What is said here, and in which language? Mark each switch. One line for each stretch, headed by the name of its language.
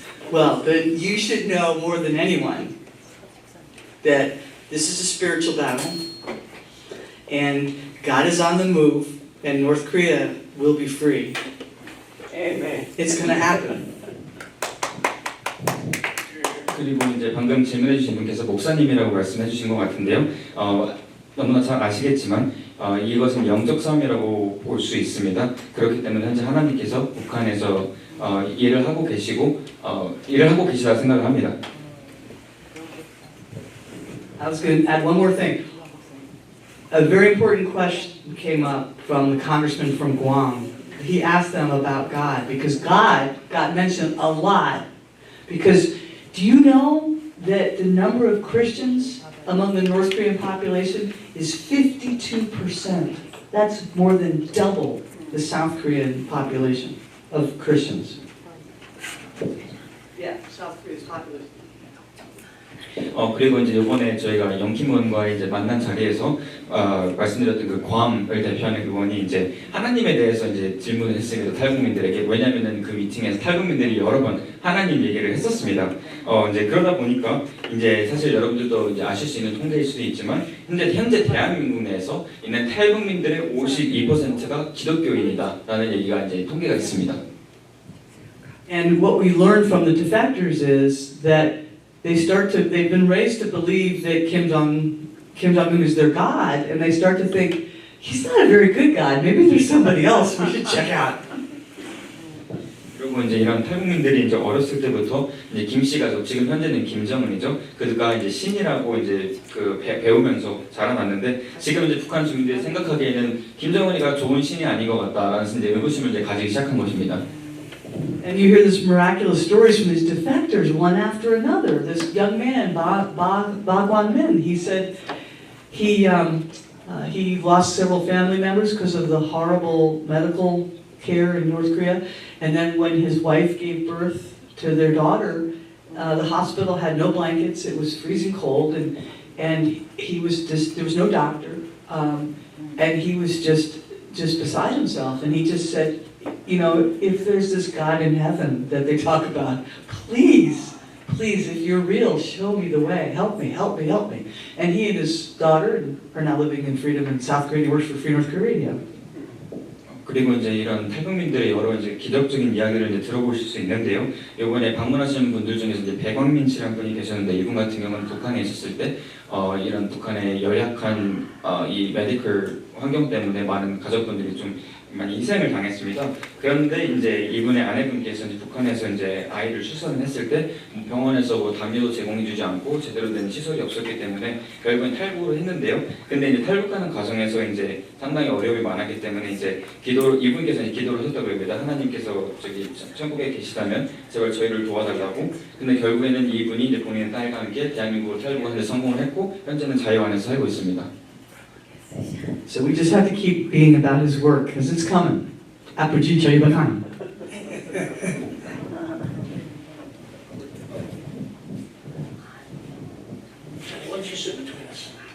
English: Well, then you should know more than anyone that this is a spiritual battle, and God is on the move, and North Korea will be free. Amen. It's going to happen.
Korean: 그리고 이제 방금 질문해 주신 분께서 목사님이라고 말씀해 주신 것 같은데요. 너무나 잘 아시겠지만 이것은 영적 싸움이라고 볼 수 있습니다. 그렇기 때문에 현재 하나님께서 북한에서 일을 하고 계시다 생각을 합니다.
English: I was going to add one more thing. A very important question came up from the congressman from Guam. He asked them about God because God got mentioned a lot. Because do you know that the number of Christians among the North Korean population is 52%? That's more than double the South Korean population of Christians. Yeah, South Korea's population.
Korean: 그리고 이제 이번에 저희가 영킴 의원과의 이제 만난 자리에서 말씀드렸던 그 괌을 대표하는 그분이 이제 하나님에 대해서 이제 질문을 했습니다. 탈북민들에게. 왜냐면은 그 미팅에서 탈북민들이 여러 번 하나님 얘기를 했었습니다. 이제 그러다 보니까 이제 사실 여러분들도 이제 아실 수 있는 통계일 수도 있지만 현재 대한민국 내에서 있는 탈북민들의 52%가 기독교인이다라는 얘기가 이제 통계가 있습니다.
English: And what we learned from the defectors is that they've been raised to believe that Kim Jong-un is their God, and they start to think, he's not a very good God, maybe there's somebody else we should check out.
Korean: 그리고 이제 이런 탈북민들이 이제 어렸을 때부터 이제 김 씨 가족, 지금 현재는 김정은이죠. 그가 이제 신이라고 이제 배우면서 자라났는데 지금 이제 북한 주민들이 생각하기에는 김정은이가 좋은 신이 아닌 것 같다라는 이제 의구심을 이제 가지기 시작한 것입니다.
English: And you hear these miraculous stories from these defectors, one after another. This young man, Ba Guan-min, he said he lost several family members because of the horrible medical care in North Korea. And then when his wife gave birth to their daughter, the hospital had no blankets. It was freezing cold, and he was just, there was no doctor, and he was just beside himself. And he just said, you know, if there's this God in heaven that they talk about, please, if you're real, show me the way. Help me. And he and his daughter are now living in freedom in South Korea. He works for Free North Korea.
Korean: 그리고 이제 이런 탈북민들의 여러 이제 기적적인 이야기를 이제 들어보실 수 있는데요. 이번에 방문하시는 분들 중에서 이제 백왕민 씨라는 분이 계셨는데 이분 같은 경우는 북한에 있었을 때 이런 북한의 열악한 이 메디컬 환경 때문에 많은 가족분들이 좀 많이 희생을 당했습니다. 그런데 이제 이분의 아내분께서 이제 북한에서 이제 아이를 출산을 했을 때 병원에서 뭐 담요도 제공해주지 않고 제대로 된 시설이 없었기 때문에 결국엔 탈북을 했는데요. 근데 이제 탈북하는 과정에서 이제 상당히 어려움이 많았기 때문에 이제 이분께서 이제 기도를 하셨다고 합니다. 하나님께서 저기 천국에 계시다면 제발 저희를 도와달라고. 근데 결국에는 이분이 이제 본인의 딸과 함께 대한민국으로 탈북하는데 성공을 했고 현재는 자유 안에서 살고 있습니다.
English: So we just have to keep being about his work, because it's coming.
Korean: 아프지 저희 박한.
English: Why don't you sit between us?